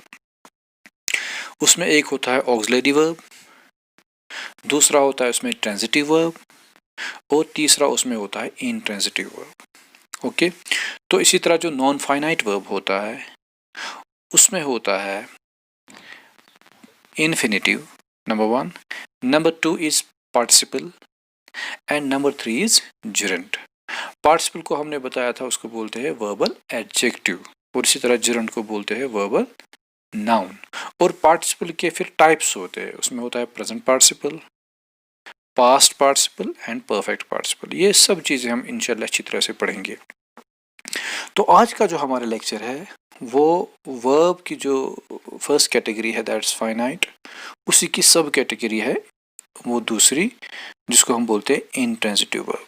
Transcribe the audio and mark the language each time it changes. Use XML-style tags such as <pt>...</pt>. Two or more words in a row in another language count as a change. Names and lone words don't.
<hi>उसमें एक होता है</hi> <en>auxiliary verb,</en> <hi>दूसरा होता है उसमें</hi> <en>transitive verb</en> <hi>और तीसरा उसमें होता है</hi> <en>intransitive verb. ओके,</en> <hi>तो इसी तरह जो</hi> <en>non finite verb</en> <hi>होता है उसमें होता है</hi> <en>infinitive number 1, number 2 is participle and number 3 is gerund।</en> <hi>participle को हमने बताया था उसको बोलते हैं</hi> <en>verbal adjective</en> <hi>और इसी तरह gerund को बोलते हैं</hi> <en>verbal noun। और participle</en> <hi>के फिर</hi> <en>types</en> <hi>होते हैं, उसमें होता है</hi> <en>present participle, past participle and perfect participle।</en> <hi>ये सब चीज़ें हम</hi> <ar>إن شاء الله</ar> <hi>अच्छी तरह से पढ़ेंगे। तो आज का जो हमारा लेक्चर है वो वर्ब की जो</hi> <en>first category</en> <hi>है</hi> <en>that's finite,</en> <hi>उसी की</hi> <en>sub category</en> <hi>है वो दूसरी, जिसको हम बोलते हैं</hi> <en>intransitive verb.</en>